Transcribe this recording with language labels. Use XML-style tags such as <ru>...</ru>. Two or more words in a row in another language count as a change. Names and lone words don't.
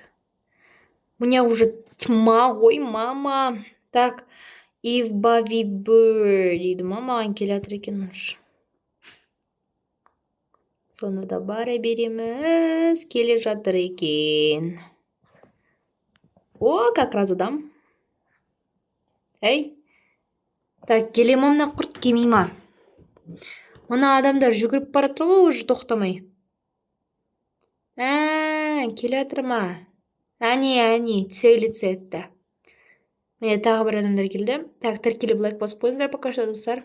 <ru>Мне уже тьма ғой, мама. Так,</ru> <kk>if Bobby Bird дейді ма, маған келе жатыр екен уже. Соны да бара береміз, келе жатыр екен.</kk> <ru>О, как раз адам.</ru> <kk>Әй, так, келе ма мына құрт, келмей ма? Мына адамдар жүгіріп бара жатыр ғой, уже тоқтамай. Келе жатыр ма? Әне, целится етті. Міне тағы бір адамдар келді. Так, тіркеліп лайк басып қойыңыздар</kk> <ru>пока что,</ru> <kk>достар.</kk>